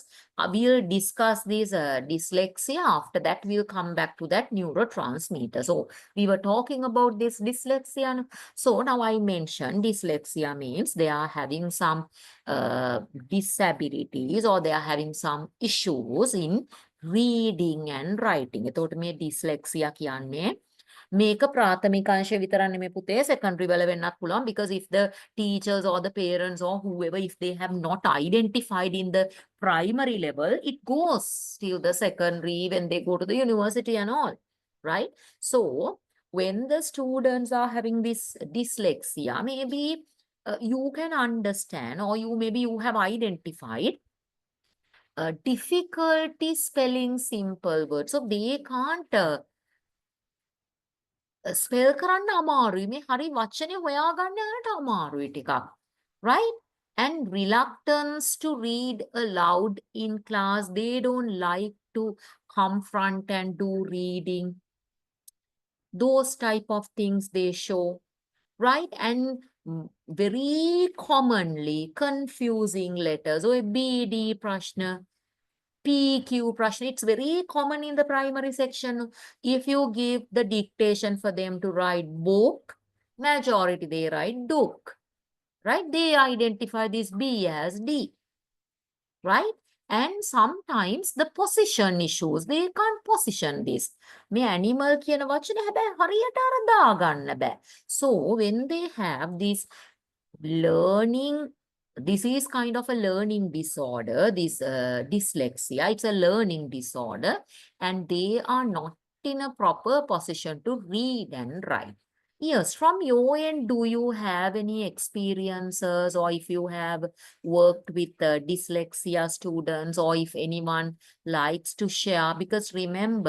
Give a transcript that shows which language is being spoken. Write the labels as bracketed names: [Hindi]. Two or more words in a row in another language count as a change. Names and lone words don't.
[English] We'll discuss this dyslexia. After that, we'll come back to that neurotransmitter. So we were talking about this dyslexia. So now I mentioned dyslexia means they are having some disabilities, or they are having some issues in reading and writing. [Sinhala] එතකොට මේ dyslexia කියන්නේ මේක ප්‍රාථමික අංශය විතරක් නෙමෙයි පුතේ, secondary වල වෙන්නත් පුළුවන්, [English] because if the teachers or the parents or whoever, if they have not identified in the primary level, it goes till the secondary when they go to the university and all, right? So when the students are having this dyslexia, maybe you can understand, or maybe you have identified difficulty spelling simple words. So they can't [Sinhala] ස්පෙල් කරන්න අමාරුයි. මේ හරි වචනේ හොයාගන්න යනට අමාරුයි ටිකක්. [English] Right? And reluctance to read aloud in class. They don't like to come front and do reading. Those type of things they show. Right? And very commonly confusing letters. [Sinhala] ඔය BD ප්‍රශ්න, PQ prashna, [English] it's very common in the primary section. If you give the dictation for them to write book, majority they write book, right? They identify this B as D, right? And sometimes the position issues, they can't position this. [Sinhala] මේ animal කියන වචනේ හැබැයි හරියට අර දාගන්න බෑ. [English] So when they have this learning, this is kind of a learning disorder, this dyslexia, it's a learning disorder, and they are not in a proper position to read and write. Yes, from your end, do you have any experiences, or if you have worked with dyslexia students, or if anyone likes to share?